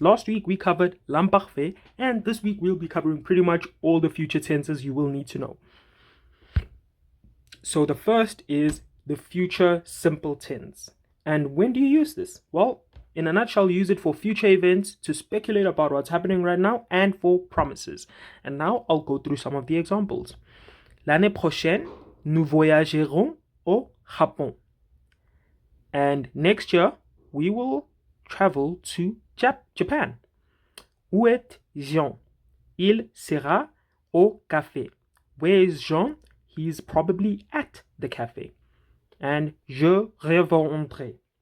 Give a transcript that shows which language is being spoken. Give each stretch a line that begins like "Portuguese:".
English: Last week we covered l'imparfait, and this week we'll be covering pretty much all the future tenses you will need to know. So the first is the future simple tense. And when do you use this? Well, in a nutshell, use it for future events, to speculate about what's happening right now, and for promises. And now I'll go through some of the examples.
French: L'année prochaine, nous voyagerons au Japon.
English: And next year, we will travel to Japan.
French: Où est Jean? Il sera au café.
English: Where is Jean? He's probably at the cafe. And
French: je reviendrai.